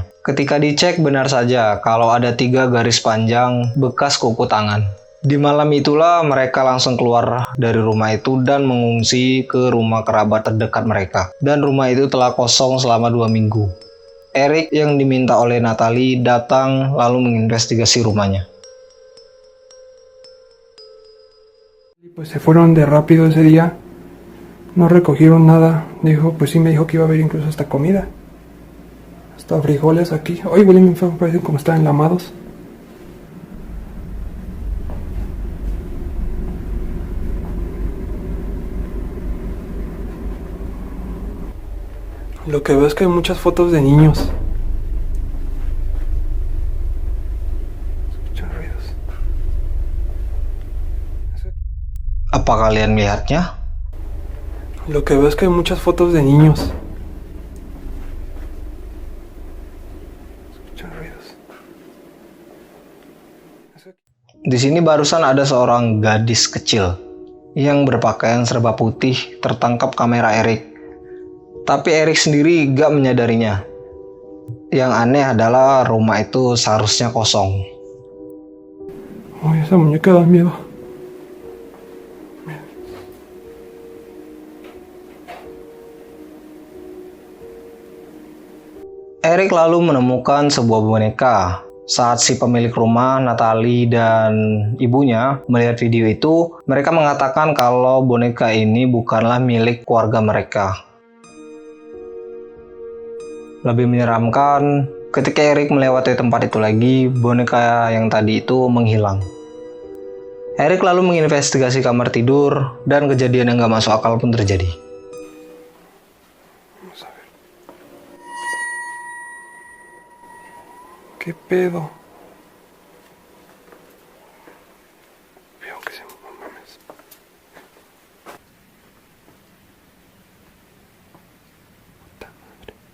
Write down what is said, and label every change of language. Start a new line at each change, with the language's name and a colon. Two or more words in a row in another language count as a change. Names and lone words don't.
Indonesian: Ketika dicek, benar saja kalau ada 3 garis panjang bekas kuku tangan. Di malam itulah mereka langsung keluar dari rumah itu dan mengungsi ke rumah kerabat terdekat mereka. Dan rumah itu telah kosong selama 2 minggu. Eric yang diminta oleh Natalie datang lalu menginvestigasi rumahnya.
Spanish: Pues se fueron de rápido ese día, no recogieron nada. Dijo, pues sí me dijo que iba a haber incluso hasta comida, hasta frijoles aquí. Hoy huelen feo, parecen como están enlamados. Lo que veo es que hay muchas fotos de niños.
Indonesian: Apa kalian melihatnya?
Spanish: Lo que veo es que hay muchas fotos de niños.
Indonesian: Di sini barusan ada seorang gadis kecil yang berpakaian serba putih tertangkap kamera Eric. Tapi Eric sendiri gak menyadarinya. Yang aneh adalah rumah itu seharusnya kosong.
Spanish: Oh, esa muñeca da miedo.
Indonesian: Eric lalu menemukan sebuah boneka. Saat si pemilik rumah, Natalie dan ibunya melihat video itu, mereka mengatakan kalau boneka ini bukanlah milik keluarga mereka. Lebih menyeramkan, ketika Eric melewati tempat itu lagi, boneka yang tadi itu menghilang. Eric lalu menginvestigasi kamar tidur, dan kejadian yang gak masuk akal pun terjadi.
Spanish: ¿Qué pedo? Veo que se mames. Puta madre.